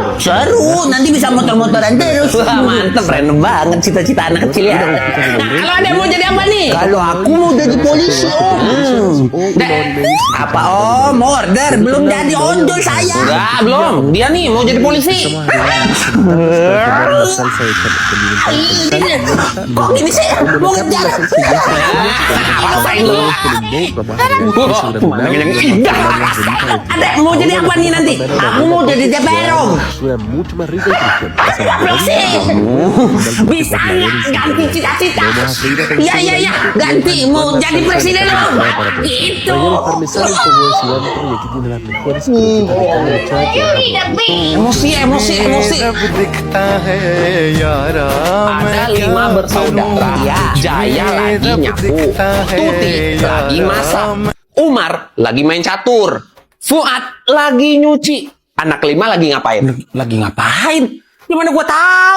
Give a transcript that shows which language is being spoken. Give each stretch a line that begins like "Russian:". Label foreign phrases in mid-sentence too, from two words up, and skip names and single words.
Indonesian: Seru, nanti bisa motor-motoran terus. Wah, mantep, random banget cita-cita anak kecil ya. Nah, kalau ada mau jadi apa nih? Kalau aku mau jadi polisi om. Apa om? Order, belum jadi ojol saya. Enggak, belum. Dia nih mau jadi polisi.
Spanish: Salsa de condimento.
Indonesian: Kok gini sih? Mau ngejar. Rasain lu. Pemandangan yang indah. Ada mau jadi apa nih nanti? Aku mau jadi DPR om.
Spanish: Suena mucho más rico y crujiente.
Indonesian: Bisa nggak ganti cita-cita? Iya, ganti. Mau jadi presiden om. Gitu.
Spanish: Relleno parmesano, un poco de cilantro y aquí tiene las mejores croquetas de carne mechada que vas a probar.
Indonesian: Emosi. Ada 5 bersaudara. Jaya lagi nyapu, Tuti lagi masak, Umar lagi main catur, Fuad lagi nyuci. Anak 5 lagi ngapain? Lagi ngapain? Gimana gua tahu?